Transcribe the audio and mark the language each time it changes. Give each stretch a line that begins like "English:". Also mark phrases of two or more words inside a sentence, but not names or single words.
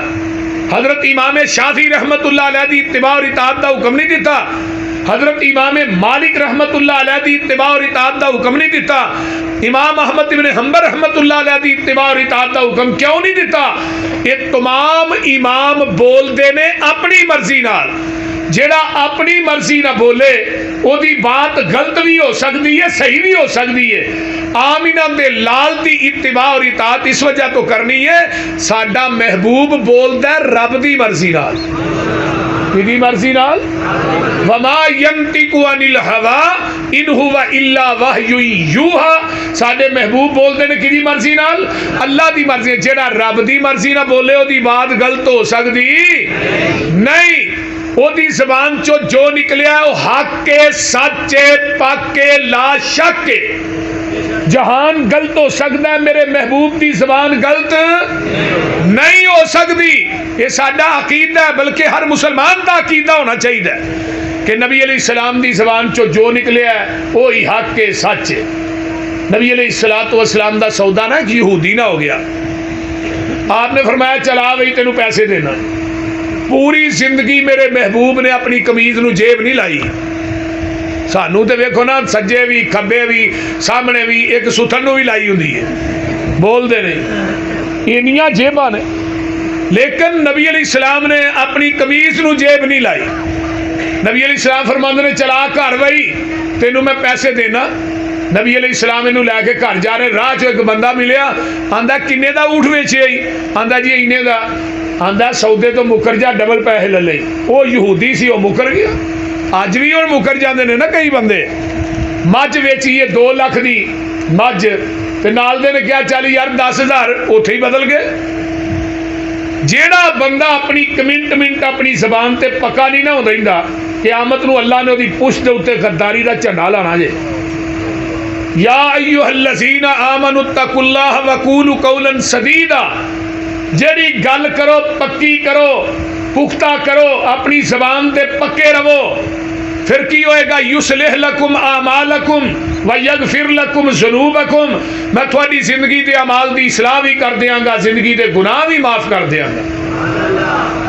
Punjabi: حضرت امام شافعی
Arabic: رحمت اللہ علیہ
Punjabi: دی اتباع اور اطاعت دا حکم نہیں دیتا. حضرت امام مالک
Arabic: رحمت اللہ علیہ
Punjabi: دی اتباع اور اطاعت دا حکم نہیں دیتا. امام احمد بن حنبل
Arabic: رحمت اللہ علیہ
Punjabi: دی اتباع اور اطاعت دا حکم کیوں نہیں دیتا؟ یہ تمام امام بول دے نے اپنی مرضی نال. جیڑا اپنی مرضی نہ بولے او دی بات غلط بھی ہو سکتی ہے، صحیح بھی ہو سکتی ہے. آمینہ دے لال دی اتباع اور اطاعت اس وجہ تو کرنی ہے ساڈا محبوب بولدا ہے رب دی مرضی نال. کدی مرضی نال؟
Arabic: وما ينطق عن الهوى ان هو الا وحی یوحى.
Punjabi: ساڈے محبوب بولدے نے کدی مرضی نال؟ اللہ دی مرضی. جیڑا رب دی مرضی نہ بولے او دی بات غلط ہو سکتی نہیں. وہ دی زبان چو جو نکلیا ہے وہ حق کے، سچے، پاک کے، لا شک کے. جہان غلط ہو سکتا ہے، میرے محبوب دی زبان غلط نہیں ہو سکتی. یہ ساڈا عقیدہ ہے، بلکہ ہر مسلمان دا عقیدہ ہونا چاہیے کہ نبی
Arabic: علیہ السلام
Punjabi: دی زبان چو جو نکلیا ہے وہی حق کے، سچ ہے. نبی
Arabic: علیہ الصلوۃ والسلام
Punjabi: دا سودا نا ایک یہودی نہ ہو گیا. آپ نے فرمایا چلا بھائی تینوں پیسے دینا. پوری زندگی میرے محبوب نے اپنی قمیض نو جیب نہیں لائی. سانو تے ویکھو نا سجے بھی کھبے بھی سامنے بھی ایک ستھن نو بھی لائی ہوندی ہے. بول دے نہیں اینیاں جیباں نے. لیکن نبی
Arabic: علیہ السلام
Punjabi: نے اپنی قمیض نو جیب نہیں لائی. نبی
Arabic: علیہ السلام
Punjabi: فرماندے نے چلا گھر بھائی تینوں میں پیسے دینا. نبی
Arabic: علیہ السلام
Punjabi: انہوں لے کے گھر جا رہے، راہ چ ایک بندہ ملیا، آندا کنے دا اونٹ ویچیا ہی؟ آندا جی اینے دا۔ آندا سودے تو مکر جا، ڈبل پیسے لے لئی۔ وہ یہودی سی، وہ مکر گیا۔ اج بھی ہن مکر جاندے نے نا کئی بندے۔ مجھ ویچی ہے 2 لاکھ دی مجھ، تے نال دے نے کیا چل یار 10,000 اوتھے ہی بدل گئے۔ جیڑا بندہ اپنی کمنٹ اپنی زبان تے پکا نہیں نہ ہوندا، قیامت نو اللہ نے دی پشت دے اوتے غداری دا جھنڈا لانا جے۔
Arabic: یا ایھا الذین آمنوا اتقوا اللہ وقولوا قولا سدیدا،
Punjabi: جیڑی گل کرو پکی کرو، پختہ کرو، اپنی زبان تے پکے رہو، پھر کی ہوئے گا؟
Arabic: یصلح لکم اعمالکم ویغفر لکم ذنوبکم،
Punjabi: میں تھوڑی زندگی دے اعمال دی اصلاح بھی کر دیاں گا، زندگی دے گناہ بھی معاف کر دیاں گا۔